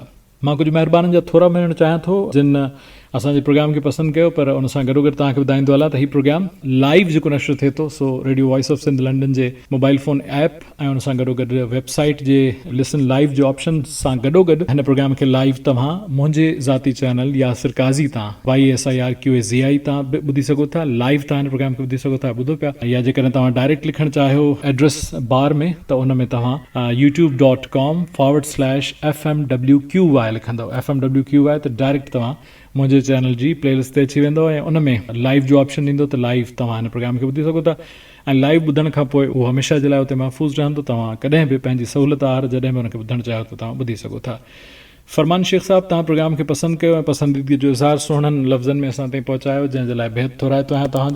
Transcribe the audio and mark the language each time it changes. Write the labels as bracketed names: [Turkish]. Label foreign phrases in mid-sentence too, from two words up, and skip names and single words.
[Sindhi] मां कुझु महिरबाननि जा थोरा मिलणु चाहियां थो जिन असांजे प्रोग्राम खे पसंदि कयो, पर उन सां गॾोगॾु तव्हांखे ॿुधाईंदो हलां त हीउ प्रोग्राम लाइव जेको नशर थिए थो, सो रेडियो वॉइस ऑफ सिंध लंडन जे [English] mobile phone app [Sindhi] ऐं उन सां गॾोगॾु वेबसाइट जे [English] listen live [Sindhi] जो ऑप्शन सां गॾोगॾु हिन प्रोग्राम खे लाइव तव्हां मुंहिंजे ज़ाती चैनल यासिर काज़ी तां YSIRQAZI तां बि ॿुधी सघो था। लाइव तव्हां हिन प्रोग्राम खे ॿुधी सघो था, ॿुधो पिया। या जेकॾहिं तव्हां डायरेक्ट लिखणु चाहियो [English] address bar [Sindhi] में, त उन में तव्हां youtube.com/FMWQY लिखंदव। FMWQY त डायरेक्ट तव्हां मुंहिंजे चैनल जी प्लेलिस्ट ते अची वेंदो, ऐं उन में लाइव जो ऑप्शन ईंदो त लाइव तव्हां हिन प्रोग्राम खे ॿुधी सघो था। ऐं लाइव ॿुधण खां पोइ उहो हमेशह जे लाइ उते महफ़ूज़ रहंदो। तव्हां कॾहिं बि पंहिंजी सहूलियत आर जॾहिं बि उनखे ॿुधणु चाहियो त तव्हां ॿुधी सघो था। फरमान शेख साहब, तव्हां प्रोग्राम खे पसंदि कयो ऐं पसंदीदगी जो इज़हार सुहिणनि लफ़्ज़नि में असां ताईं पहुचायो, जंहिंजे लाइ बेहद थोराइतो आहियां तव्हांजो।